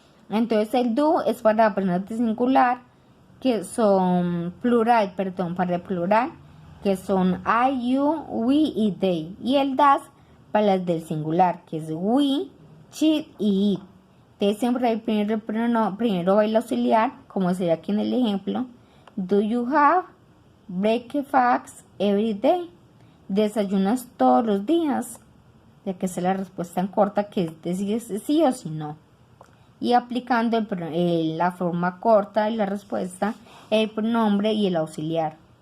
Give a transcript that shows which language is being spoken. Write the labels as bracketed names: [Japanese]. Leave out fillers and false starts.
[Spanish] Entonces el do es para personas de singular, que son para el plural, que son I, you, we y they. Y el das para las del singular, que es we, she y it. Entonces siempre hay primero va el auxiliar, como sería aquí en el ejemplo. [English] Do you have breakfast every day? [Spanish] ¿Desayunas todos los días? Ya que es la respuesta en corta, que es decir sí o si no. Y aplicando la forma corta de la respuesta, el pronombre y el auxiliar.